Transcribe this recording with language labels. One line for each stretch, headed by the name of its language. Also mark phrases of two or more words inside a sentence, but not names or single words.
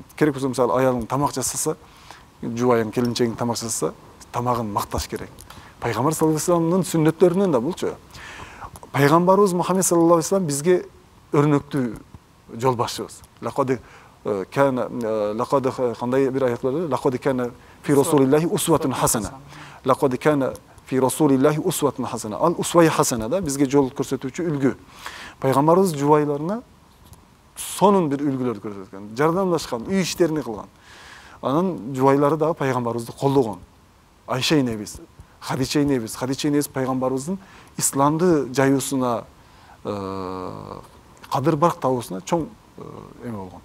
Kyrgyz: Керек болсо мисалы аялың тамак жасаса, жубайың келинчегиң тамак жасаса, тамагын макташ керек. Пайгамбар
Arabic: صلى الله عليه وسلم
Kyrgyz: сүннөттөрүнөн да булчу. Пайгамбарыбыз Мухаммед
Arabic: صلى الله عليه وسلم
Kyrgyz: бизге өрнөктүү жол башчыбыз. Лакад кандай бир аят бар?
Arabic: لقد كان في رسول الله أسوة حسنة. لقد كان في رسول الله أسوة حسنة.
Kyrgyz: Ал
Arabic: أسوة حسنة
Kyrgyz: да бизге жол көрсөтүүчү үлгү. Пайгамбарыбыз жубайларына сонун бир үлгүлөрдү көрсөткөн, жардамдашкан, үй иштерин кылган. Анын жубайлары дагы пайгамбарыбызды колдогон. Айша энебиз, Хадича энебиз пайгамбарыбыздын исламды жаюусуна, кадыр барк табуусуна чоң эме болгон.